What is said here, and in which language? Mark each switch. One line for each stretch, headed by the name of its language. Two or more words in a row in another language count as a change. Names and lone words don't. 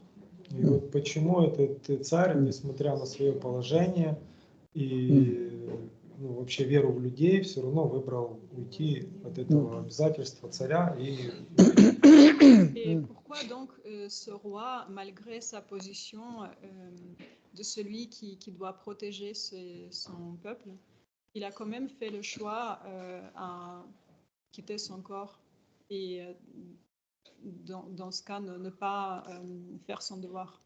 Russian: И вот почему этот царь, несмотря на свое положение и вообще веру в людей, все равно выбрал уйти от этого обязательства царя и...
French: Et pourquoi donc ce roi, malgré sa position de celui qui doit protéger son peuple, il a quand même fait le choix à quitter son corps et dans ce cas ne pas faire son devoir.